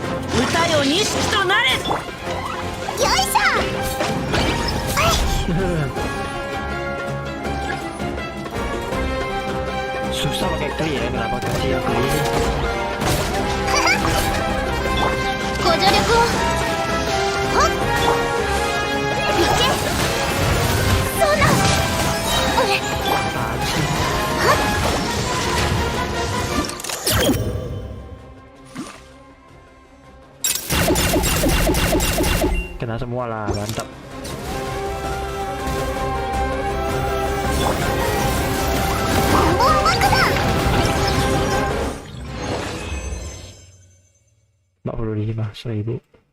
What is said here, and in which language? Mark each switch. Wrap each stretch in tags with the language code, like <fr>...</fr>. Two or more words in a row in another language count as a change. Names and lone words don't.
<ja>歌よ錦となれ。よいしょ。</ja> <id>Susah pakai kli ya, kenapa kecil kli ini?</id> <ja>ご助力を。ほっ。いけ。そんな。</ja> <id>Apaan sih? Kena semua lah, mantap. Rp45.000.</id>